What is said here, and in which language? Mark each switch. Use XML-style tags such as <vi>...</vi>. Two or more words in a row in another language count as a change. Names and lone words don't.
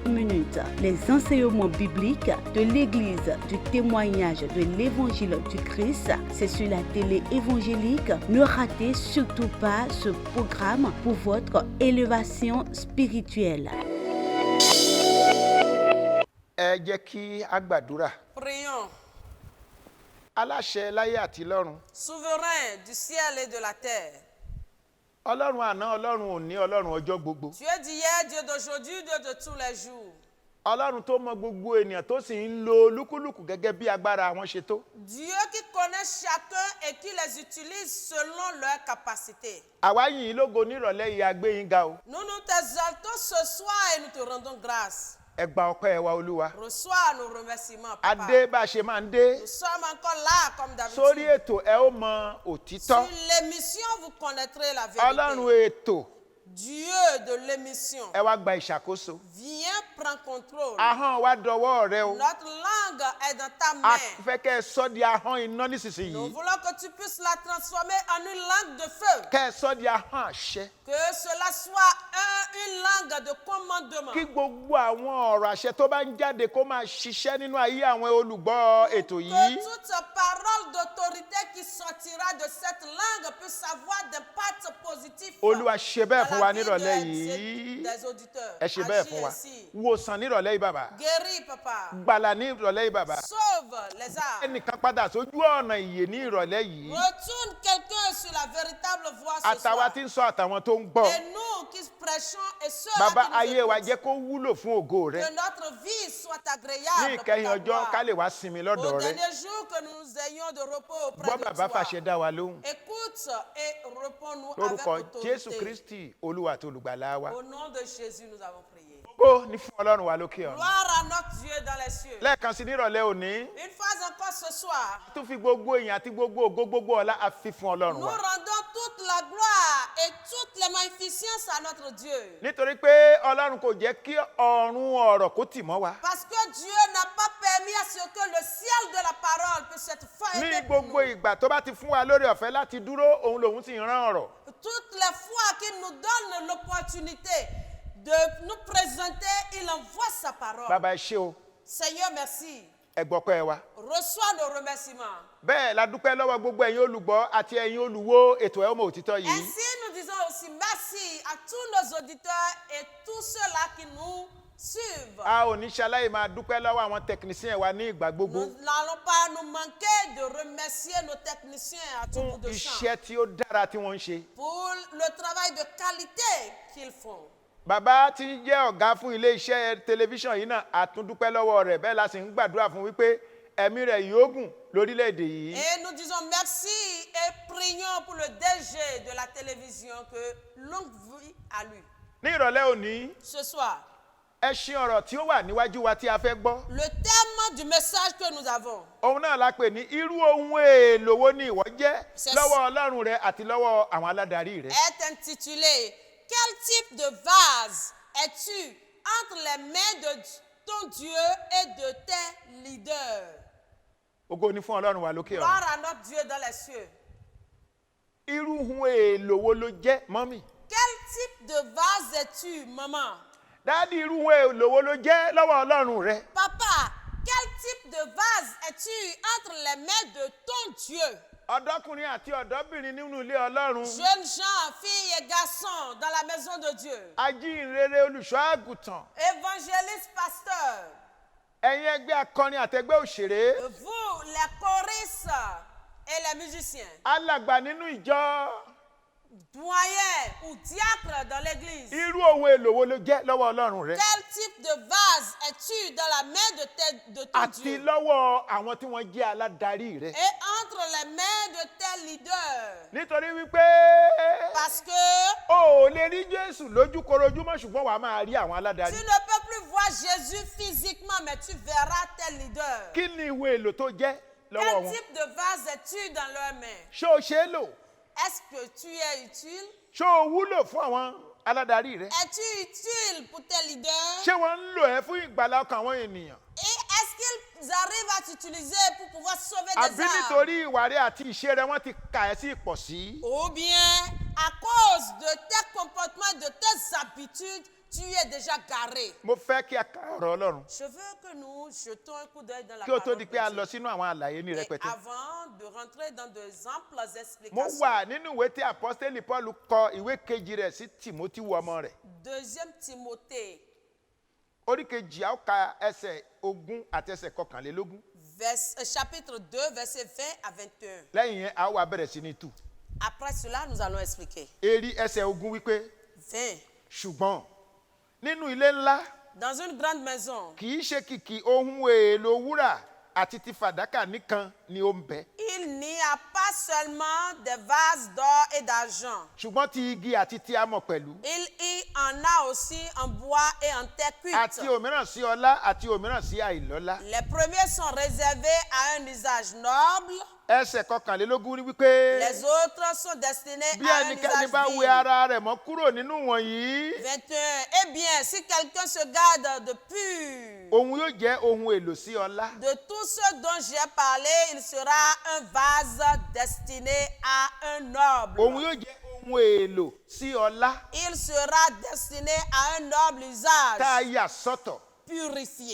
<fr>Les enseignements bibliques de l'Église du témoignage de l'Évangile du Christ, c'est sur la télé évangélique. Ne ratez surtout pas ce programme pour votre élévation spirituelle. Prions.</fr> <yo>Aláṣẹ láyé àti lọ́run.</yo> <fr>Souverain du ciel et de la terre.</fr> <yo>Ọlọ́run àná, Ọlọ́run òní, Ọlọ́run ọjọ́ gbogbo.</yo> <fr>Dieu d'hier, Dieu d'aujourd'hui, Dieu de tous les jours.</fr> <yo>Ọlọ́run tó mọ gbogbo ènìyàn tó sì ń lo lúkúlùkù gẹ́gẹ́ bí agbára wọn ṣe tó.</yo> <fr>Dieu qui connaît chacun et qui les utilise selon leur capacité.</fr> <yo>Àwa yìn ín lógo nírọ̀lẹ́ yìí, a gbé yín ga o.</yo> <fr>Nous nous t'exaltons ce soir et nous te rendons grâce.</fr> <yo>Ẹ gba ọpẹ́ wa Olúwa.</yo> <fr>Reçois nos remerciements, Papa.</fr> <yo>Adé bá a ṣe máa ń dé.</yo> <fr>Nous sommes encore là comme d'habitude.</fr> <yo>Sórí ètò ẹ ó mọ òtítọ́.</yo> <fr>Sur l'émission, vous connaîtrez la vérité.</fr> <yo>Ọlọ́run ètò.</yo> <fr>Dieu de l'émission.</fr> <yo>Ẹ wá gba ìṣàkóso.</yo> <fr>Viens prendre contrôle.</fr> <yo>Ahọ́n wa dọwọ́ rẹ o.</yo> <fr>Notre langue est dans ta</fr> <yo>A</yo> <fr>main.</fr> <yo>fẹ́ kẹ́ ẹ sọ di ahọ́n iná</yo> <fr>Nous</fr> <yo>nísinsìnyí.</yo> <fr>voulons que tu puisses la transformer en une langue de feu.</fr> <yo>Kẹ́ ẹ sọ di ahọ́n àṣẹ.</yo> <fr>Que cela soit une langue de commandement.</fr> <yo>Kí gbogbo àwọn ọ̀rọ̀ àṣẹ tó bá ń jáde kó máa ṣiṣẹ́ nínú ayé àwọn olùgbọ́ ètò yìí.</yo> <fr>Que toute parole d'autorité qui sortira de cette langue puisse avoir d'impact positif.</fr> <yo>Olúwa ṣe bẹ́ẹ̀ fún wa nírọ̀lẹ́</yo> <fr>des</fr> <yo>yìí.</yo> <fr>auditeurs.</fr> <yo>Ẹ ṣe bẹ́ẹ̀ fún wa. Wòsàn nírọ̀lẹ́ yìí bàbá.</yo> <fr>Guéris, Papa.</fr> <yo>Gbàlà nírọ̀lẹ́ yìí bàbá.</yo> <fr>Sauve les âmes.</fr> <yo>Ẹnìkan padà sójú ọ̀nà ìyè ní ìrọ̀lẹ́ yìí.</yo> <fr>Retourne quelqu'un sur la véritable voie ce</fr> <yo>Àtàwa</yo> <fr>soir.</fr> <yo>tí ń sọ àtàwọn tó ń gbọ́.</yo> <fr>Et nous qui prêchons et ceux</fr> <yo>Bàbá</yo> <fr>qui nous</fr> <yo>ayé wa</yo> <fr>écoutent,</fr> <yo>jẹ́ kó wúlò fún ògo rẹ.</yo> <fr>que notre vie soit</fr> <yo>Ní</yo> <fr>agréable pour</fr> <yo>ìkẹyìn</yo> <fr>ta</fr> <yo>ọjọ́</yo> <fr>gloire.</fr> <yo>ká lè wá sinmi</yo> <fr>Au</fr> <yo>lọ́dọ̀ rẹ.</yo> <fr>dernier jour que nous ayons de repos auprès</fr> <yo>Gbọ́</yo> <fr>de</fr> <yo>bàbá</yo> <fr>toi.</fr> <yo>fàṣẹ dá wa lóhùn.</yo> <fr>Écoute et réponds-nous avec</fr> <yo>Lórúkọ</yo> <fr>autorité.</fr> <yo>Jésù Kristi Olúwa àti olùgbàlà wa.</yo> <fr>Au nom de Jésus, nous avons prié.</fr> <yo>Ògo ni fún Ọlọ́run wa lókè ọ̀run.</yo> <fr>Gloire à notre Dieu dans les cieux.</fr> <yo>Lẹ́ẹ̀kan sí nírọ̀lẹ́ òní.</yo> <fr>Une fois encore ce soir,</fr> <yo>Tún fi gbogbo èèyàn àti gbogbo ògo gbogbo ọlá a fi fún Ọlọ́run</yo> <fr>nous</fr> <yo>wa.</yo> <fr>rendons toute la gloire et toutes les magnificences à notre Dieu.</fr> <yo>Nítorí pé Ọlọ́run kò jẹ́ kí ọ̀run ọ̀rọ̀ kó tì mọ́ wa.</yo> <fr>Parce que Dieu n'a pas permis à ce que le ciel de la parole puisse être</fr> <yo>Ní</yo> <fr>fermé pour</fr> <yo>gbogbo</yo> <fr>nous.</fr> <yo>ìgbà tó bá ti fún wa lórí ọ̀fẹ́ láti dúró, òun lòun sì ń rán ọ̀rọ̀.</yo> <fr>Toutes les fois qu'il nous donne l'opportunité de nous présenter, il envoie sa parole.</fr> <yo>Bàbá ẹ ṣé o,</yo> <fr>Seigneur, merci.</fr> <yo>ẹ gbọ́pẹ́ wa.</yo> <fr>Reçois nos remerciements.</fr> <yo>Bẹ́ẹ̀ la dúpẹ́ lọ́wọ́ gbogbo ẹ̀yin olùgbọ́ àti ẹ̀yin olùwò ètò Ẹ Ó Mọ Òtítọ́ yìí.</yo> <fr>Ainsi, nous disons aussi merci à tous nos auditeurs et tous ceux-là qui nous suivent.</fr> <yo>A ò ní ṣaláì máa dúpẹ́ lọ́wọ́ àwọn techniciens wa ní ìgbà gbogbo.</yo> <fr>Nous n'allons pas nous manquer de remercier nos techniciens à tout bout</fr> <yo>Fún</yo> <fr>de champ</fr> <yo>iṣẹ́ tí ó dára tí wọ́n ń ṣe.</yo> <fr>pour le travail de qualité qu'ils font.</fr> <yo>Bàbá tí ń jẹ́ ọ̀gá fún ilé iṣẹ́ tẹlifíṣàn yìí náà a tún dúpẹ́ lọ́wọ́ rẹ̀, bẹ́ẹ̀ la sì ń gbàdúrà fún wípé ẹ̀mí rẹ̀ yóò gùn lórílẹ̀‐èdè yìí.</yo> <fr>Et nous disons merci et prions pour le DG de la télévision, que longue vie à lui.</fr> <yo>Ní ìrọ̀lẹ́ òní,</yo> <fr>Ce soir,</fr> <yo>ẹṣin ọ̀rọ̀ tí ó wà níwájú wa tí a fẹ́ gbọ́.</yo> <fr>le thème du message que nous avons,</fr> <yo>Òun náà la pè ní irú ohun èèlò wo ni ìwọ jẹ́</yo> <fr>C'est-</fr> <yo>lọ́wọ́ Ọlọ́run rẹ àti lọ́wọ́ àwọn aládarí rẹ.</yo> <fr>est intitulé « Quel type de vase es-tu entre les mains de ton Dieu et de tes leaders ?»</fr> <yo>Ògo ni fún Ọlọ́run wa lókè ọ̀run.</yo> <fr>Gloire à notre Dieu dans les cieux.</fr> <yo>Irú ohun èèlò wo ló jẹ́ mọ́mì?</yo> <fr>Quel type de vase es-tu, maman?</fr> <yo>Dáàdì, irú ohun èèlò wo ló jẹ́ lọ́wọ́ Ọlọ́run rẹ?</yo> <fr>Papa, quel type de vase es-tu entre les mains de ton Dieu?</fr> <yo>Ọ̀dọ́kùnrin àti ọ̀dọ́bìnrin nínú ilé Ọlọ́run.</yo> <fr>Jeunes gens, filles et garçons dans la maison de Dieu.</fr> <yo>Ajínrere olùṣọ́ àgùntàn.</yo> <fr>Évangélistes, pasteurs.</fr> <yo>Ẹ̀yin ẹgbẹ́ akọrin àtẹgbẹ́ òṣèré.</yo> <fr>Vous, les choristes. et les musiciens,</fr> <yo>alàgbà nínú ìjọ,</yo> <fr>doyen ou diacre dans l'église.</fr> <yo>irú ohun èlò wo ló jẹ́ lọ́wọ́ Ọlọ́run rẹ?</yo> <fr>Quel type de vase es-tu dans la main de ton</fr> <yo>Àti</yo> <fr>Dieu</fr> <yo>lọ́wọ́ àwọn tí wọ́n jẹ́ aládarí rẹ.</yo> <fr>et entre les mains de tes leaders?</fr> <yo>Nítorí wípé</yo> <fr>Parce que</fr> <yo>o ò lè rí Jésù lójúkorojúmọ́ ṣùgbọ́n wàá máa rí àwọn</yo> <fr>tu</fr> <yo>aládarí.</yo> <fr>ne peux plus voir Jésus physiquement, mais tu verras tes leaders.</fr> <yo>Kí ni ìwé èlò tó jẹ́ lọ́wọ́</yo> <fr>Quel</fr> <yo>wọn?</yo> <fr>type de vase es-tu dans leurs mains?</fr> <yo>Ṣé o ṣe é lò?</yo> <fr>Est-ce que tu es utile?</fr> <yo>Ṣé o wúlò fún àwọn aládarí rẹ?</yo> <fr>Es-tu utile pour tes leaders?</fr> <yo>Ṣé wọ́n ń lò ẹ́ fún ìgbàlá ọkàn àwọn ènìyàn?</yo> <fr>Et est-ce qu'ils arrivent à t'utiliser pour pouvoir sauver des</fr> <yo>Àbí</yo> <fr>âmes?</fr> <yo>nítorí ìwà rẹ àti ìṣe rẹ wọ́n ti kà ẹ́ sí ìpọ̀sí?</yo> <fr>Ou bien, à cause de tes comportements, de tes habitudes, tu es déjà garé.</fr> <yo>Mo fẹ́ kí a ka ọ̀rọ̀ Ọlọ́run</yo> <fr>Je veux que nous jetons un coup d'œil dans la</fr> <yo>kí o tó</yo> <fr>parole</fr> <yo>di</yo> <fr>de</fr> <yo>pé a</yo> <fr>Dieu.</fr> <yo>lọ sínú àwọn àlàyé ní</yo> <fr>Et</fr> <yo>rẹpẹtẹ.</yo> <fr>avant de rentrer dans des amples</fr> <yo>Mo</yo> <fr>explications,</fr> <yo>wà nínú ìwé tí apọ́sítélì Paul kọ ìwé kejì rẹ̀ sí Tìmótì ọmọ rẹ̀.</yo> <fr>2 Timothée,</fr> <yo>Orí kejì a ó ka ẹsẹ̀ 20 àti ẹsẹ̀ 21.</yo> <fr>chapitre 2, versets 20 à 21.</fr> <yo>Lẹ́yìn yẹn a ó wá bẹ̀rẹ̀ sí ní tú.</yo> <fr>Après cela, nous allons expliquer.</fr> <yo>Èrí ẹsẹ̀ 20 wípé</yo> <fr>20.</fr> <yo>ṣùgbọ́n nínú ilé ńlá</yo> <fr>Dans une grande maison,</fr> <yo>kì í ṣe kìkì ohun èèlò wúrà àti ti fàdákà nìkan ni ó ń bẹ.</yo> <fr>il n'y a pas seulement des vases d'or et d'argent.</fr> <yo>Ṣùgbọ́n ti igi àti ti amọ̀ pẹ̀lú.</yo> <fr>Il y en a aussi en bois et en terre cuite.</fr> <yo>Àti òmíràn sí ọlá àti òmíràn sí àìlọ́lá.</yo> <fr>Les premiers sont réservés à un usage noble.</fr> <yo>Ẹsẹ̀ 21 ní wípé</yo> <fr>Les autres sont destinés</fr> <yo>bí</yo> <fr>à un</fr> <yo>ẹnikẹ́ni</yo> <fr>usage</fr> <yo>bá wẹ</yo> <fr>vil.</fr> <yo>ara rẹ̀ mọ́ kúrò nínú wọ̀nyí,</yo> <fr>21. Eh bien, si quelqu'un se garde de pur,</fr> <yo>òun yóò jẹ́ ohun èlò sí ọlá.</yo> <fr>de tout ce dont j'ai parlé, il sera un vase destiné à un noble.</fr> <yo>Òun yóò jẹ́ ohun èlò sí ọlá</yo> <fr>Il sera destiné à un noble usage,</fr> <yo>tá a yà sọ́tọ̀</yo> <fr>purifié,</fr>